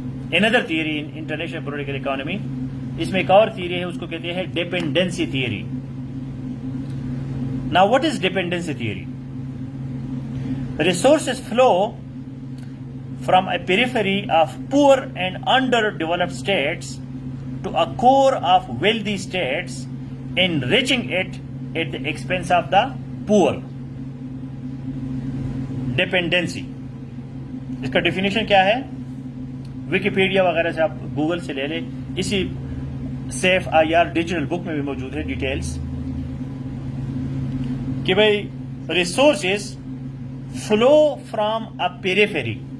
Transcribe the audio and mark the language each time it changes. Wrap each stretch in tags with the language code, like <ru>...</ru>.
<en>Another theory in international political economy.</en> <ur>اس میں ایک اور theory ہے، اس کو کہتے ہیں dependency theory.</ur> <en>Now what is dependency theory? Resources flow from a periphery of poor and underdeveloped states to a core of wealthy states, enriching it at the expense of the poor.</en> <ur>Dependency, اس کا definition کیا ہے؟ Wikipedia وغیرہ سے آپ Google سے لے لیں، اسی سیف آئی آر ڈیجیٹل بک میں بھی موجود ہے ڈیٹیلز کہ بھائی</ur> <en>Resources flow from a periphery.</en>